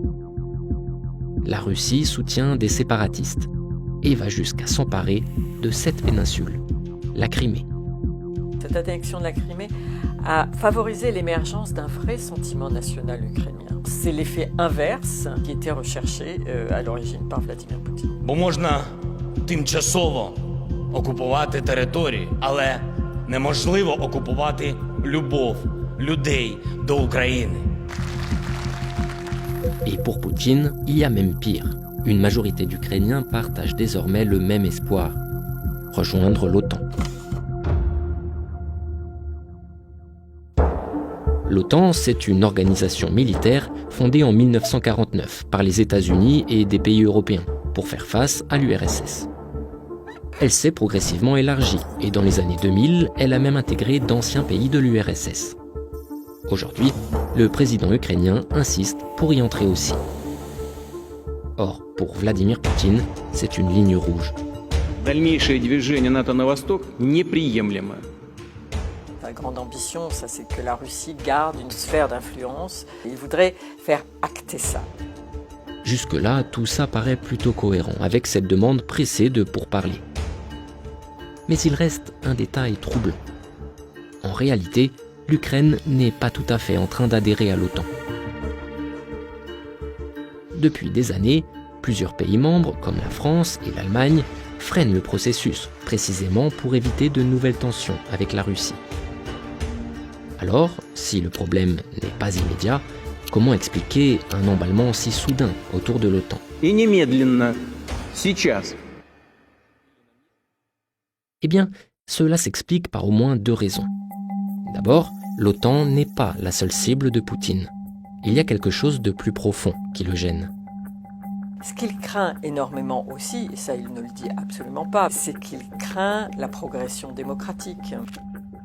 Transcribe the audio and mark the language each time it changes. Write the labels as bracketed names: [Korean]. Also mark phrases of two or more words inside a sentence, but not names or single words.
[French] La Russie soutient des séparatistes et va jusqu'à s'emparer de cette péninsule, la Crimée. Cette annexion de la Crimée a favorisé l'émergence d'un vrai sentiment national ukrainien. C'est l'effet inverse qui était recherché à l'origine par Vladimir Poutine. [Ukrainian] Бо можна тимчасово окупувати території, але неможливо окупувати любов людей до України. [French] Et pour Poutine, il y a même pire. Une majorité d'Ukrainiens partagent désormais le même espoir, rejoindre l'OTAN. L'OTAN, c'est une organisation militaire fondée en 1949 par les États-Unis et des pays européens pour faire face à l'URSS. Elle s'est progressivement élargie et dans les années 2000, elle a même intégré d'anciens pays de l'URSS. Aujourd'hui, le président ukrainien insiste pour y entrer aussi. Or, pour Vladimir Poutine, c'est une ligne rouge. [Russian] Дальнейшее движение НАТО на восток неприемлемо. [French] La grande ambition, ça, c'est que la Russie garde une sphère d'influence. Il voudrait faire acter ça. Jusque-là, tout ça paraît plutôt cohérent avec cette demande pressée de pourparlers. Mais il reste un détail troublant. En réalité, l'Ukraine n'est pas tout à fait en train d'adhérer à l'OTAN. Depuis des années, plusieurs pays membres, comme la France et l'Allemagne, freinent le processus, précisément pour éviter de nouvelles tensions avec la Russie. Alors, si le problème n'est pas immédiat, comment expliquer un emballement si soudain autour de l'OTAN ? [Russian] И немедленно. Сейчас. [French] Eh bien, cela s'explique par au moins deux raisons. D'abord, l'OTAN n'est pas la seule cible de Poutine. Il y a quelque chose de plus profond qui le gêne. Ce qu'il craint énormément aussi, et ça il ne le dit absolument pas, c'est qu'il craint la progression démocratique.